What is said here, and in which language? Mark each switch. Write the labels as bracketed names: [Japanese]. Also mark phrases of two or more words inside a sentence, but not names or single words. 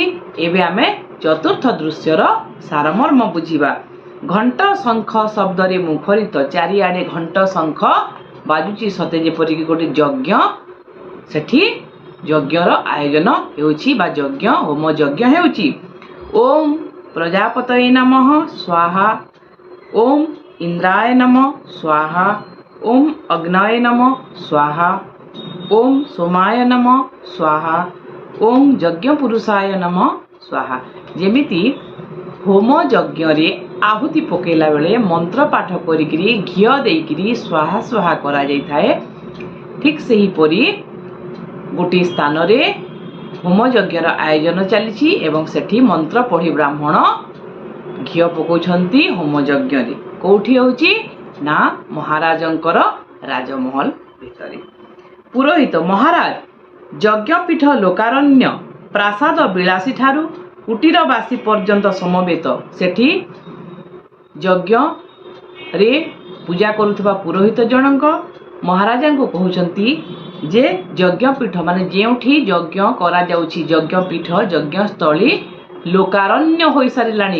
[Odia] ଏବେ ଆମେ ଚତୁର୍ଥ ଦୃଶ୍ୟର ସାରମର୍ମ ବୁଝିବା। ଘଣ୍ଟ ଶଙ୍ଖ ଶବ୍ଦ ରେ ମୁଖରିତ ଚାରିଆଡେ ଘଣ୍ଟ ଶଙ୍ଖ ବାଜୁଛି ସତେ ଯେପରି କି ଗୋଟେ ଯଜ୍ଞ ସେଠି ଯଜ୍ଞର ଆୟୋଜନ ହେଉଛି ବା ଯଜ୍ଞ ହୋମ ଯଜ୍ଞ ହେଉଛି। [Sanskrit] ओम प्रजापतये नमः स्वाहा ओम इंद्राय नमः स्वाहा ओम अग्नये नमः स्वाहा ओम सोमाय नमः स्वाहा ओम यज्ञ पुरुषाय नमः स्वाहा। [Odia] ଯେମିତି ହୋମ ଯଜ୍ଞ ରେ ଆହୁତି ପକେଲା ବେଳେ ମନ୍ତ୍ର ପାଠ କରିକରି ଘିଅ ଦେଇକରି ସ୍ୱାହା ସ୍ୱାହା କରା ଯାଇ ଥାଏ ଠିକ୍ ସେହି ପରି ଗୋଟେ ସ୍ଥାନ ରେ ହୋମ ଯଜ୍ଞର ଆୟୋଜନ ଚାଲି ଏବଂ ସେଠି ମନ୍ତ୍ର ପଢ଼ି ବ୍ରାହ୍ମଣ ଘିଅ ପକାଉଛନ୍ତି ହୋମ ଯଜ୍ଞ ରେ। କୋଉଠି ହେଉଛି ନା ମହାରାଜଙ୍କର ରାଜମହଲ ଭିତରେ। ପୁରୋହିତ ମହାରାଜ ଯଜ୍ଞପୀଠ ଲୋକାରଣ୍ୟ ପ୍ରାସାଦ ବିଳାସୀ ଠାରୁ କୁଟୀରବାସୀ ପର୍ଯ୍ୟନ୍ତ ସମବେତ ସେଠି ଯଜ୍ଞ ରେ ପୂଜା କରୁଥିବା ପୁରୋହିତ ଜନକ ମହାରାଜାଙ୍କୁ କହୁଛନ୍ତି ଯେ ଯଜ୍ଞପୀଠ ମାନେ ଯେଉଁଠି ଯଜ୍ଞ କରା ଯାଉଛି ଯଜ୍ଞପୀଠ ଯଜ୍ଞସ୍ଥଳୀ ଲୋକାରଣ୍ୟ ହୋଇ ସାରିଲାଣି।